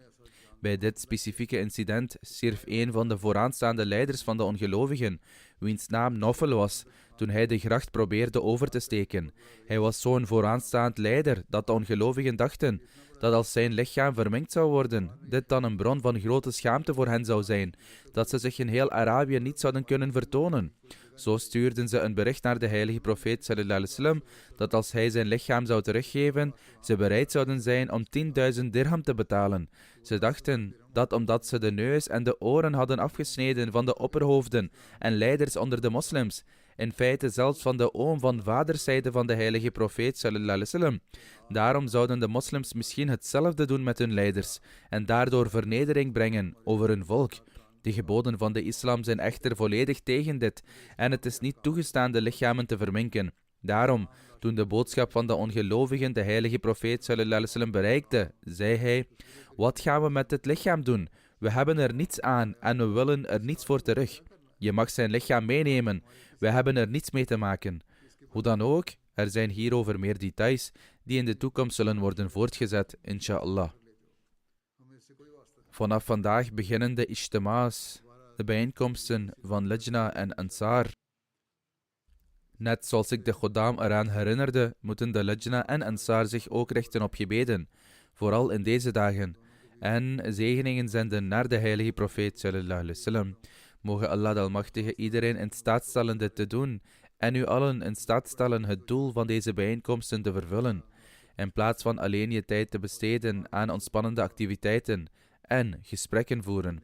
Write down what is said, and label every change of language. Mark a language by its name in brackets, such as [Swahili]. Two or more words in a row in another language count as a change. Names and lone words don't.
[Dutch] Bij dit specifieke incident stierf een van de vooraanstaande leiders van de ongelovigen, wiens naam Nawfal was, toen hij de gracht probeerde over te steken. Hij was zo'n vooraanstaand leider dat de ongelovigen dachten dat als zijn lichaam verminkt zou worden, dit dan een bron van grote schaamte voor hen zou zijn, dat ze zich in heel Arabië niet zouden kunnen vertonen. Zo stuurden ze een bericht naar de heilige profeet [Arabic] صلى الله عليه وسلم [Dutch] dat als hij zijn lichaam zou teruggeven, ze bereid zouden zijn om 10.000 dirham te betalen. Ze dachten dat omdat ze de neus en de oren hadden afgesneden van de opperhoofden en leiders onder de moslims, in feite zelfs van de oom van vaderszijde van de heilige profeet [Arabic] صلى الله عليه وسلم. [Dutch] Daarom zouden de moslims misschien hetzelfde doen met hun leiders en daardoor vernedering brengen over hun volk. De geboden van de islam zijn echter volledig tegen dit en het is niet toegestaan de lichamen te verminken. Daarom, toen de boodschap van de ongelovigen de heilige profeet [Arabic] صلى الله عليه وسلم [Dutch] bereikte, zei hij: wat gaan we met dit lichaam doen? We hebben er niets aan en we willen er niets voor terug. Je mag zijn lichaam meenemen. We hebben er niets mee te maken. Hoe dan ook, er zijn hierover meer details die in de toekomst zullen worden voortgezet, [Arabic] إن شاء الله. [Dutch] Vanaf vandaag beginnen de ijtima's, de bijeenkomsten van Lajna en Ansar. Net zoals ik de Khuddam eraan herinnerde, moeten de Lajna en Ansar zich ook richten op gebeden, vooral in deze dagen, en zegeningen zenden naar de heilige profeet [Arabic] صلى الله عليه وسلم. [Dutch] Mogen Allah de Almachtige iedereen in staat stellen dit te doen en u allen in staat stellen het doel van deze bijeenkomsten te vervullen, in plaats van alleen je tijd te besteden aan ontspannende activiteiten en gesprekken voeren.